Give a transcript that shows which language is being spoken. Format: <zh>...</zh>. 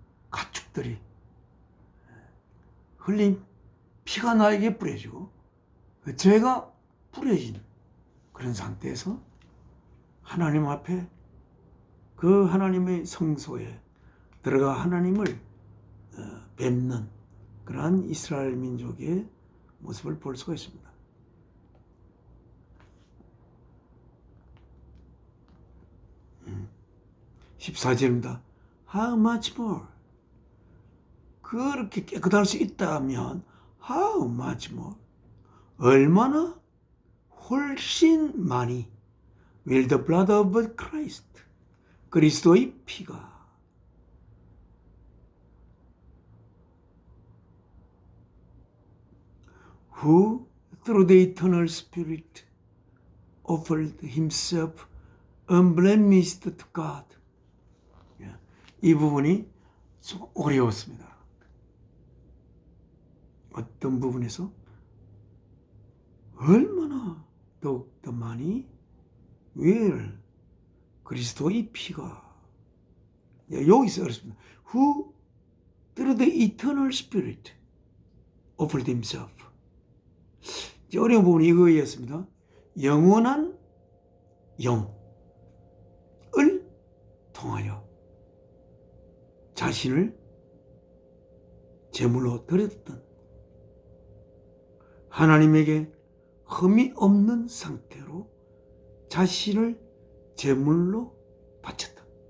<ko>가축들이 흘린 피가 나에게 뿌려지고 그 죄가 뿌려진 그런 상태에서 하나님 앞에 그 하나님의 성소에 들어가 하나님을 뵙는 그러한 이스라엘 민족의 모습을 볼 수가 있습니다. 14절입니다.</ko> <en>How much more?</en> <ko>그렇게 깨끗할 수 있다면</ko> <en>How much more?</en> <ko>얼마나 훨씬 많이</ko> <en>will the blood of Christ,</en> <ko>그리스도의 피가</ko> <en>who through the eternal Spirit offered himself unblemished to God.</en> <ko>이 부분이 좀 어려웠습니다. 어떤 부분에서 얼마나 더욱더 많이 will 그리스도의 피가 여기서 어렵습니다.</ko> <en>Who through the eternal Spirit offered himself.</en> <ko>어려운 부분이 이거였습니다. 영원한 영을 통하여 자신을 제물로 드렸던, 하나님에게 흠이 없는 상태로 자신을 제물로 바쳤다.</ko>